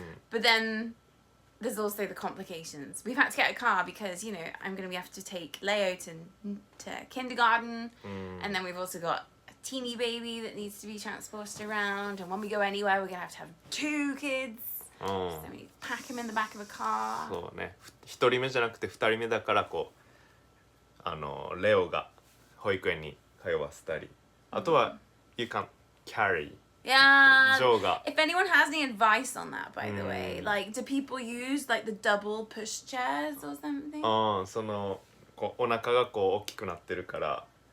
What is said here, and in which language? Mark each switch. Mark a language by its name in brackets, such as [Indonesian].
[English] But then there's also the complications. We've had to get a car because, you know, I'm going to have to take Leo to kindergarten, and then we've also got a teeny baby that needs to be transported around, and when we go anywhere we're going to have 2 kids. So we pack him in the back of a car. [Japanese] そうね、1人目じゃなくて2人目だからレオが保育園に通わせたり、あとは [English] You can carry. Yeah. [Japanese] ジョーが [English] If anyone has any advice on that, by the way, like, do people use like the double push chairs or something? [Japanese] お腹が大きくなってるから